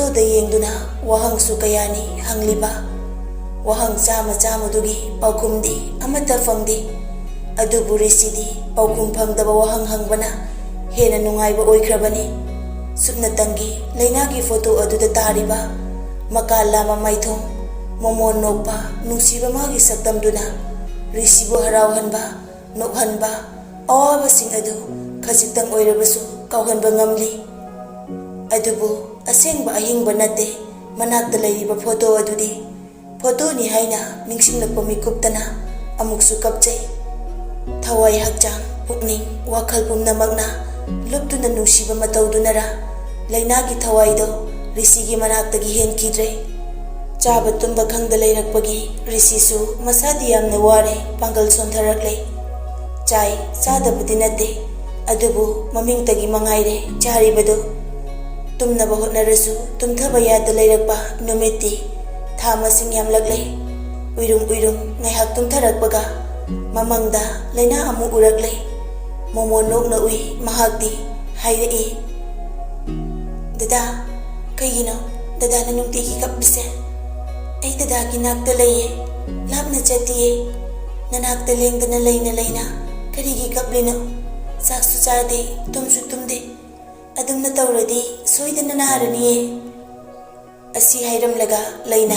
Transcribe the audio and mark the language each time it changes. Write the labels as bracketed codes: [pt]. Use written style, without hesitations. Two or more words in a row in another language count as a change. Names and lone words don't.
[mni] da yengduna wahang su kayani hangliba wahang chama dugi paukumdi amata fangdi adubu risidi paukum phangdaba wahang hangbana hena nungaiba oikrabani supna tangi leinagi photo aduda tariba makala maithong momon nokpa nungsiba magi saktamduna risibu harauhanba nokhanba awabasing adu khajitang oirabasu kauhanba ngamli adubu asengba ahingba nate manakta leiriba photo adudi फोटोनी हाइना निंगसिंगलक्पा मिकुप्तना अमुकसु कपचै थवाई हक्चांग पुकनिंग वाखल पुमनमकना लुप्तुना नुसिबा मतौदुनरा लैनागी थवाईदो ऋषिगी मनाक्तगी हेनखिद्रे चाबा तुम्बा खंगदा लैरक्पगी ऋषिसु मसादी यामना वारे पांगल सोंथरक्ले चाय चादबुदि नते अदुबु ममिंगतगी मंगाइरे चारिबदो तुमनबा होटनरसु तुमथबा यादा लैरक्पा नुमिति था मसिंग यामलक्ले उइरुम उइरुम ngaihak tumtharakpaga mamangda laina amu urakle momo nokna ui mahakti hairei dada kaigino dada na nungti ki kapbise ai dada ki nakta leye lapna chatiye nanakta lengdana laina karigi kaplino saksu chade tumsu tumde adumna tawradi soidana naharaniye asi hairam laga laina